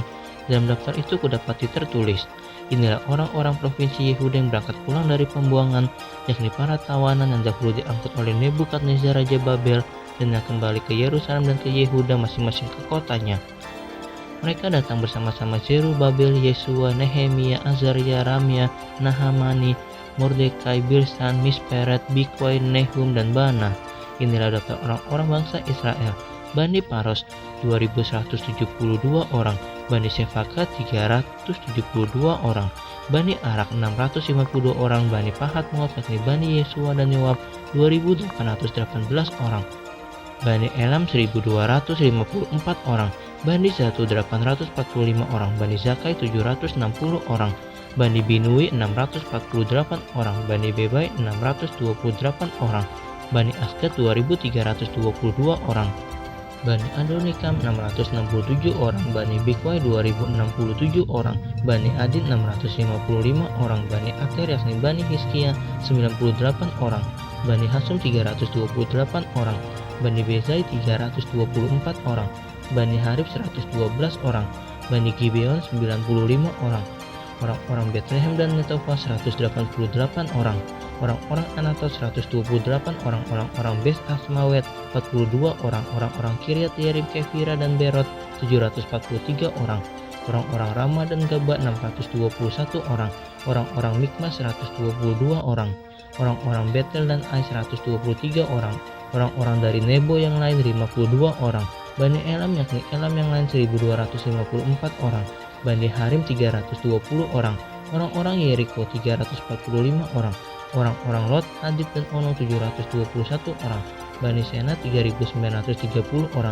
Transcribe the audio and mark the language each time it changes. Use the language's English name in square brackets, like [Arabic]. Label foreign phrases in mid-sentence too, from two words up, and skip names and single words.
[Indonesian] Dalam daftar itu kudapati tertulis, inilah orang-orang provinsi Yehuda yang berangkat pulang dari pembuangan, yakni para tawanan yang dahulu diangkut oleh Nebukadnezar Raja Babel, dan yang kembali ke Yerusalem dan ke Yehuda masing-masing ke kotanya. Mereka datang bersama-sama Zerubabel, Yesua, Nehemia, Azaria, Ramya, Nahamani, Mordekai, Bilsan, Misperet, Bikwai, Nehum, dan Bana. Inilah daftar orang-orang bangsa Israel. Bani Paros 2172 orang, Bani Sefaka 372 orang, Bani Arak 652 orang, Bani Pahat Moab yakni Bani Yesua dan Yoab 2818 orang, Bani Elam 1254 orang, Bani Zatu 845 orang, Bani Zakai 760 orang, Bani Binui 648 orang, Bani Bebai 628 orang, Bani Asgad 2322 orang, Bani Adonikam 667 orang, Bani Bikwai 2067 orang, Bani Adin 655 orang, Bani Ater yakni Bani Hizkia 98 orang, Bani Hasum 328 orang, Bani Bezai 324 orang, Bani Harib 112 orang, Bani Gibeon 95 orang, orang-orang Betlehem dan Netofa 188 orang, orang-orang Anatot 128 orang, orang-orang Bes Asmawet 42 orang, orang-orang Kiryat Yerim, Kefira dan Berot 743 orang, orang-orang Rama dan Gaba 621 orang, orang-orang Mikmas 122 orang, orang-orang Betel dan Ai 123 orang, orang-orang dari Nebo yang lain 52 orang, Bani Elam yakni Elam yang lain 1254 orang, Bani Harim 320 orang, orang-orang Yeriko 345 orang, orang-orang Lot, Hadid dan Ono 721 orang, Bani Sena 3930 orang.